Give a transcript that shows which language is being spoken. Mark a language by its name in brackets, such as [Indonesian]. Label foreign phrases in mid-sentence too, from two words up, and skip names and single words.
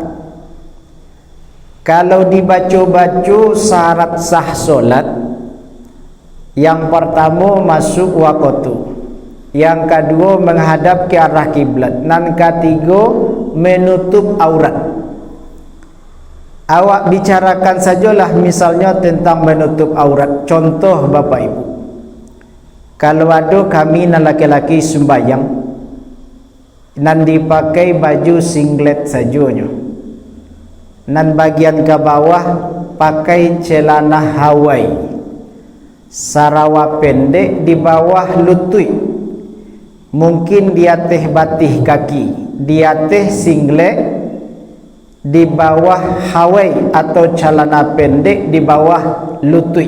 [Indonesian] Kalau dibaca-baca syarat sah solat, yang pertama masuk waktu, yang kedua menghadap ke arah kiblat, dan ketiga menutup aurat. [Minangkabau] Awak bicarakan sajalah misalnya tentang menutup aurat. Contoh Bapak Ibu, kalau ada kami nan laki-laki sembahyang nan dipakai baju singlet sajanya, nan bagian ke bawah pakai celana Hawaii, sarawa pendek di bawah lutut, mungkin di atas batih kaki, di atas singlet, di bawah Hawaii atau celana pendek di bawah lutut.